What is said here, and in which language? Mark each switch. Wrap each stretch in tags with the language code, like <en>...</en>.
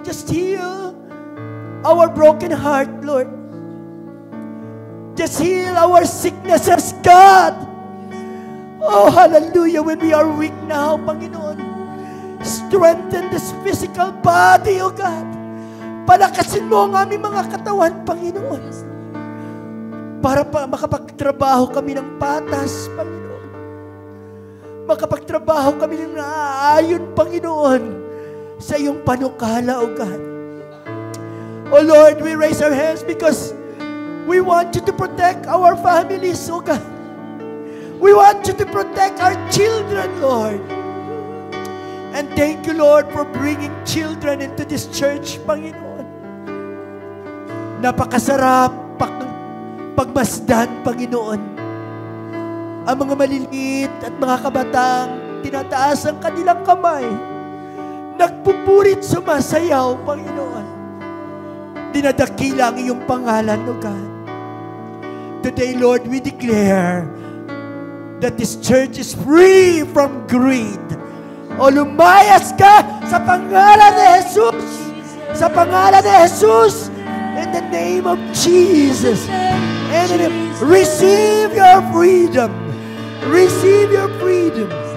<en>Just heal our broken heart, Lord. Just heal our sicknesses, God. Oh, hallelujah. When we are weak now, Panginoon, strengthen this physical body, O God.</en> <tl>Palakasin mo ang aming mga katawan, Panginoon. Para makapagtrabaho kami ng patas, Panginoon. Makapagtrabaho kami ng naaayon, Panginoon, sa iyong panukala, O God.</tl> <en>O Lord, we raise our hands because we want you to protect our families, O God. We want you to protect our children, Lord. And thank you, Lord, for bringing children into this church, Panginoon.</en> <tl>Napakasarap pagmasdan, Panginoon. Ang mga maliliit at mga kabatang tinataas ang kanilang kamay. Nagpupurit, sumasayaw, Panginoon. Dinadakila ang iyong pangalan, O God.</tl> <en>Today, Lord, we declare that this church is free from greed.</en> <tl>O lumayas ka sa pangalan ni Jesus. Sa pangalan ni Jesus.</tl> <en>In the name of Jesus. And receive your freedom. Receive your freedom.</en>